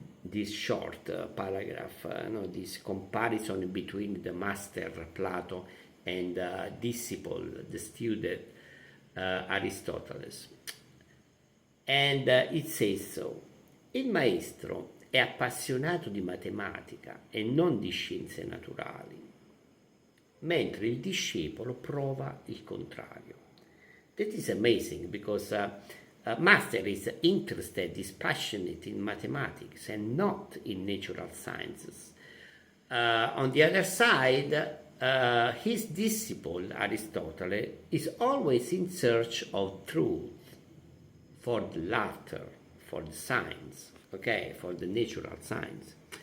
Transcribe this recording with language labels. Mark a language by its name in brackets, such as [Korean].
[English] this short paragraph, this comparison between the master Plato and disciple, the student Aristoteles. And it says so. [Italian] Il maestro è appassionato di matematica e non di scienze naturali, mentre il discepolo prova il contrario. [English] That is amazing because master is interested, is passionate in mathematics and not in natural sciences. On the other side, his disciple Aristotle is always in search of truth for the latter, for the science, okay, for the natural science.